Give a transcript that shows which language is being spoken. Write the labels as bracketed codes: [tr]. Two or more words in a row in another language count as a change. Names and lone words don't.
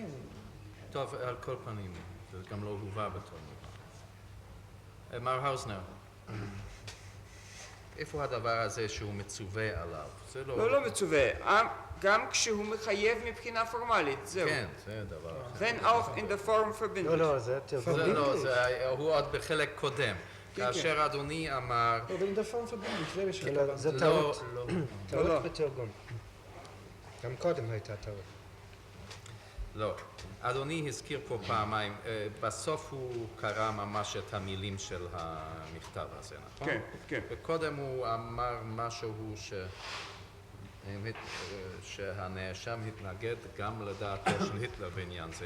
[he] טוב, על כל פנים, זה גם לא הובא בתור מובאה. מר האוזנר, איפה הדבר הזה שהוא מצווה עליו? זה לא... לא מצווה. גם כשהוא מחייב מבחינה פורמלית, זהו. כן, זה דבר אחר. [de] wenn auch in der Form verbindlich. [he] לא, זה תרגום. הוא עוד בחלק קודם. כאשר אדוני אמר... [de] אבל in der Form verbindlich, [he] זה בשביל... זה טעות. טעות בתרגום. גם קודם הייתה טעות. לא. אדוני הזכיר פה פעמיים, בסוף הוא קרא ממש את המילים של המכתב הזה, נכון? כן, כן. וקודם הוא אמר משהו שהנאשם התנגד גם לדעתו של היטלר בעניין זה.